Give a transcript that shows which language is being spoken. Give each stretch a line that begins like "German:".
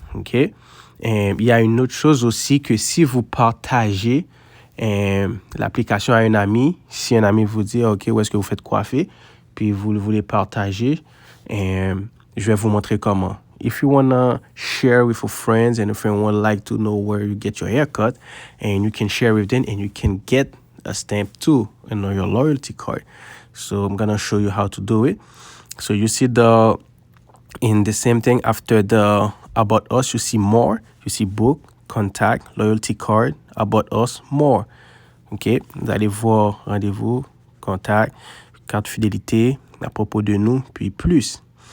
French: Ok, il y a une autre chose aussi, que si vous partagez l'application à un ami, si un ami vous dit ok, où est-ce que vous faites coiffer, puis vous le voulez partager, je vais vous montrer comment.
English: If you wanna share with your friends and if you would like to know where you get your haircut, and you can share with them and you can get a stamp too and your loyalty card. So I'm gonna show you how to do it. So you see in the same thing after the about us, you see more, you see book, contact, loyalty card, about us, more.
French: Ok, vous allez voir rendez-vous, contact, carte fidélité, à propos de nous, puis plus.